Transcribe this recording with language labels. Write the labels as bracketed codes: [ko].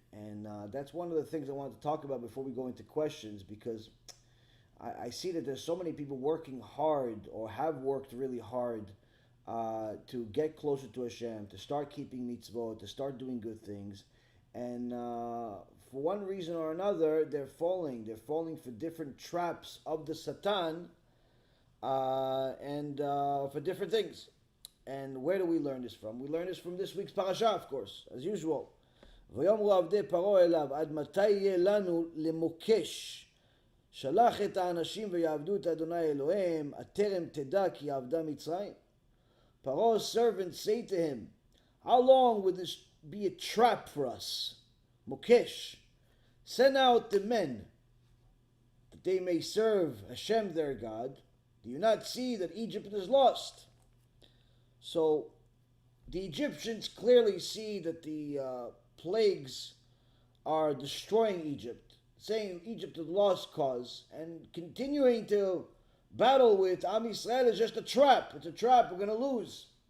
[en] And that's one of the things I wanted to talk about before we go into questions, because I see that there's so many people working hard, or have worked really hard, to get closer to Hashem, to start keeping mitzvot, to start doing good things. And for one reason or another, they're falling. They're falling for different traps of the Satan, and for different things. And where do we learn this from? We learn this from this week's parasha, of course, as usual. [he] ויאמרו עבדי פרעה אליו, עד מתי יהיה לנו למוקש? שלח את האנשים ויעבדו את אדוני אלוהיהם, הטרם תדע כי עבדה מצרים. [en] Paro's servants say to him, how long will this be a trap for us? Mokesh, send out the men, that they may serve Hashem their God. Do you not see that Egypt is lost? So the Egyptians clearly see that the plagues are destroying Egypt, saying Egypt is lost cause, and continuing to battle with Am Yisrael is just a trap. It's a trap. We're going to lose.